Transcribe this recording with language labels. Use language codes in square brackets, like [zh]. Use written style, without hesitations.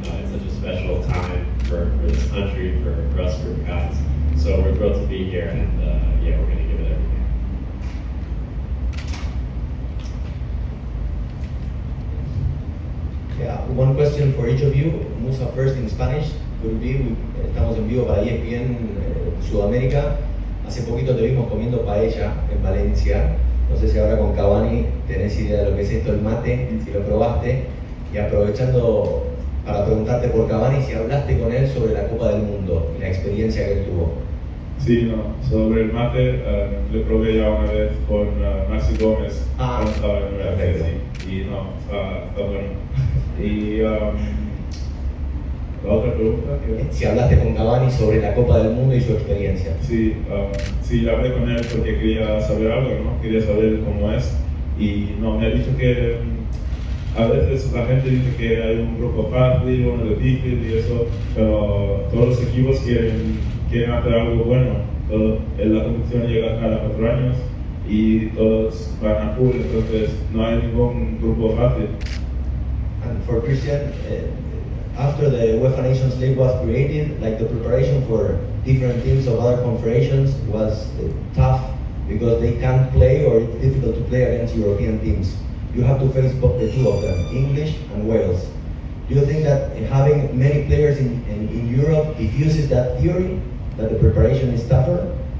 [en] It's such a special time for this country, for us group of guys. So we're thrilled to be here, and we're going to give it everything. Yeah, one question for each of you. Musa first in Spanish. Could be, [es] estamos en vivo para ESPN Sudamérica. Hace poquito te vimos comiendo paella en Valencia. No sé si ahora con Cavani tenés idea de lo que es esto el mate, si lo probaste. Y aprovechando para preguntarte por Cavani, si hablaste con él sobre la Copa del Mundo y la experiencia que él tuvo. Sí, no, sobre el mate le probé ya una vez con Maxi Gómez cuando estaba en el perfecto. sí, y no, está bueno. Y la otra pregunta que... Si hablaste con Cavani sobre la Copa del Mundo y su experiencia. Sí, sí, hablé con él porque quería saber algo, ¿no? Quería saber cómo es. Y no, me ha dicho que a veces la gente dice que hay un grupo fácil, uno difícil y eso, pero todos los equipos quieren hacer algo bueno. La competición llega cada 4 años y todos van a full, entonces no hay ningún grupo fácil. [en] And for Christian, after the UEFA Nations League was created, like the preparation for different teams of other confederations was tough because they can't play or it's difficult to play against European teams. You have to face both the two of them, English and Wales. Do you think that having many players in Europe diffuses that theory, that the preparation is tougher?